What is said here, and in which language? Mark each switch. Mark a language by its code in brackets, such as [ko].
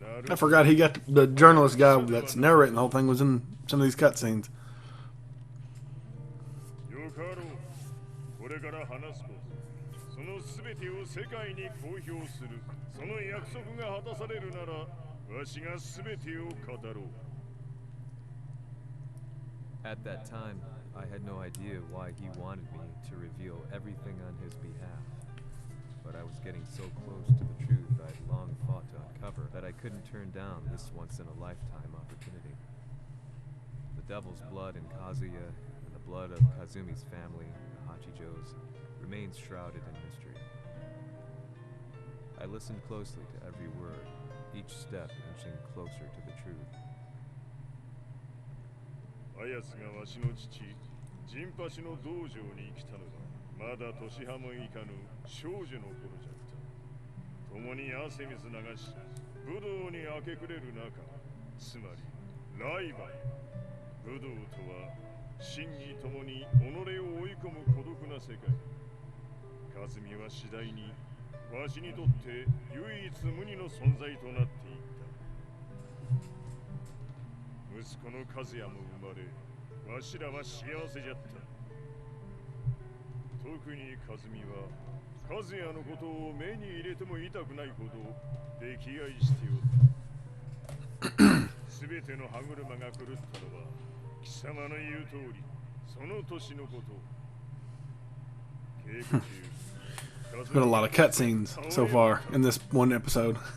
[en] I forgot the journalist guy that's narrating the whole thing was in some of these cutscenes. [ja] よかろう。これから話すこと、そのすべてを世界に公表する、その約束が果たされるなら、わしがすべてを語ろう。 [en] At that time, I had no idea why he wanted me to reveal everything on his behalf. But I was getting so close to the truth I'd long fought to uncover that I couldn't turn down this once-in-a-lifetime opportunity. The devil's blood in Kazuya and the blood of Kazumi's family, the Hachijos, remains shrouded in mystery. I listened closely to every word, each step inching closer to the truth. [ja] あやつがわしの父、ジンパシの道場に来たのは、まだ年半もいかぬ少女の頃じゃった。共に汗水流し、武道に明け暮れる中、つまりライバル。武道とは、真に共に己を追い込む孤独な世界。カズミは次第に、わしにとって唯一無二の存在となっていった。息子の和也も生まれ、わしらは幸せじゃった。特に和美は、和也のことを目に入れても痛くないほど溺愛しておった。すべての歯車が狂ったのは、貴様の言う通り、その年のこと。稽古中、 [en] There's been a lot of cutscenes so far in this one episode.